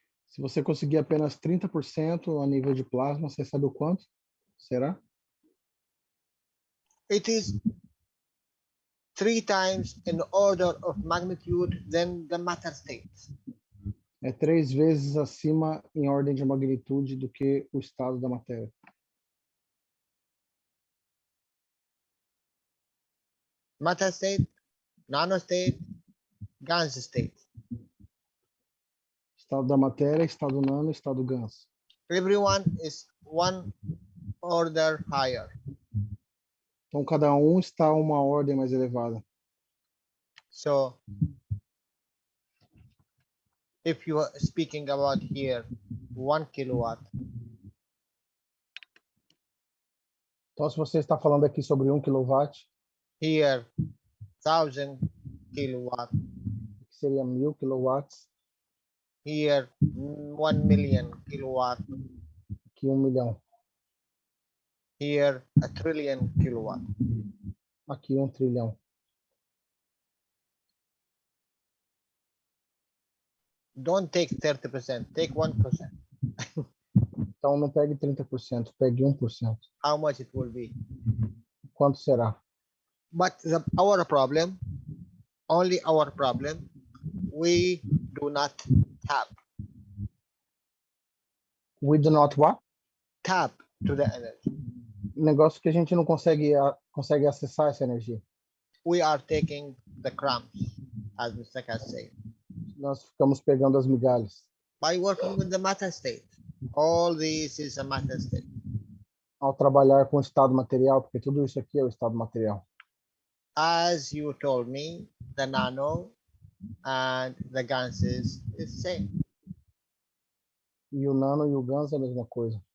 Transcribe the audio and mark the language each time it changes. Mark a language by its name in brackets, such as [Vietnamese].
[Portuguese] Se você conseguir apenas 30% a nível de plasma, você sabe o quanto? Será? [English] It is 3 times in order of magnitude than the matter state. [Portuguese] É 3 vezes acima em ordem de magnitude do que o estado da matéria. [English] Matter state, nano state, gans state. [Portuguese] Estado da matéria, estado nano, estado ganso. [English] Everyone is one order higher. [Portuguese] Então, cada um está uma ordem mais elevada. [English] So, if you are speaking about here 1 kilowatt, [Portuguese] então, se você está falando aqui sobre 1 kW, [English] here 1000 kilowatt, [Portuguese] que seria 1000 kW, [English] here 1 million kilowatt, [Portuguese] aqui 1 milhão, [English] here a trillion kilowatt. [Portuguese] aqui 1 trilhão. [English] Don't take 30%, take 1%. [Portuguese] Então, não pegue 30%, pegue 1%. [English] How much it will be? [Portuguese] Quanto será? [English] But our problem, only our problem, we do not tap. We do not what? Tap to the energy. [Portuguese] Negócio que a gente não consegue acessar essa energia. [English] We are taking the crumbs, as Mr. Keshe said, [Portuguese] Nós ficamos pegando as migalhas. [English] by working with the matter state. All this is a matter state. [Portuguese] Ao trabalhar com o estado material, porque tudo isso aqui é o estado material. [English] As you told me, the nano and the ganses is same, [Portuguese] E o nano e o ganso é a mesma coisa.